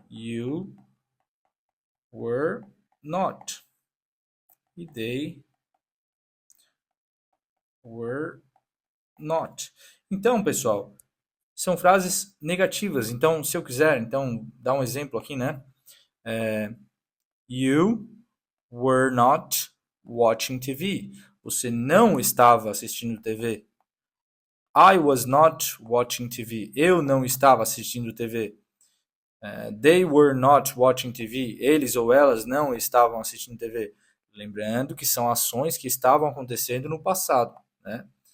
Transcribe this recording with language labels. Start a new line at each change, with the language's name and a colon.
English: You were not. E they were not.
Portuguese: Então, pessoal, são frases negativas. Então, se eu quiser, então, dar um exemplo aqui, né?
English: You were not watching TV.
Portuguese: Você não estava assistindo TV.
English: I was not watching TV.
Portuguese: Eu não estava assistindo TV.
English: They were not watching TV.
Portuguese: Eles ou elas não estavam assistindo TV. Lembrando que são ações que estavam acontecendo no passado, né?